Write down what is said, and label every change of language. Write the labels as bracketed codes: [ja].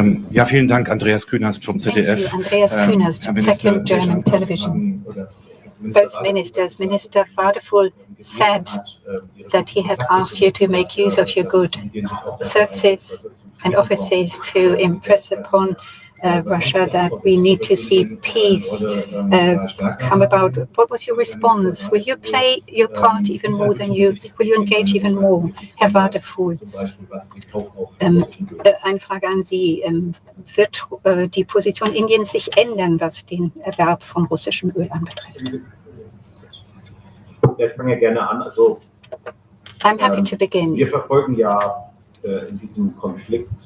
[de] Ja, vielen Dank, Andreas Künast vom ZDF. [en] Thank you, Andreas Künast, Second German Television. Both ministers, Minister Wadiful said that he had asked you to make use of your good services and offices to impress upon Russia that we need to see peace come about. What was your response? Will you play your part even more will you engage even more, Herr Wadiful? [de] Eine Frage an Sie. Wird die Position Indiens sich ändern, was den Erwerb von russischem Öl anbetrifft? Ja, ich fange gerne an. Also, [en] I'm happy to begin. [de] Wir verfolgen ja in diesem Konflikt.